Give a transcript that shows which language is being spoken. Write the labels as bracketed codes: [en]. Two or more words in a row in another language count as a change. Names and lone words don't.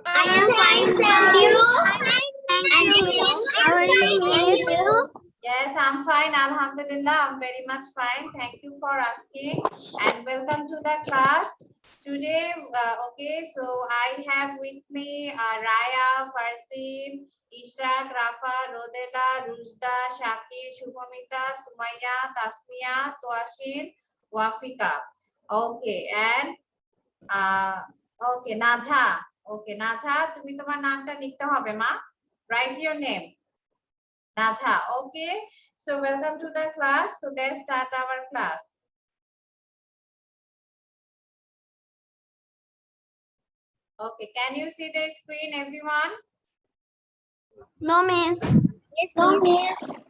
[en] Thank you. And you? How are you? Yes, I'm fine. Alhamdulillah, I'm very much fine. Thank you for asking. And welcome to the class. Today, so I have with me Raya, Farsin, Ishraq, Rafa, Rodela, Rujda, Shakir, Shubhamita, Sumaya, Tasniya, Toashin, Wafika. Okay, and Najha. Okay, Najha, [bn] তুমি তোমার নামটা লিখতে হবে মা. [en] Write your name. Najha. Okay. So welcome to the class. So let's start our class. Okay, can you see the screen, everyone? No, miss. Yes, no, miss.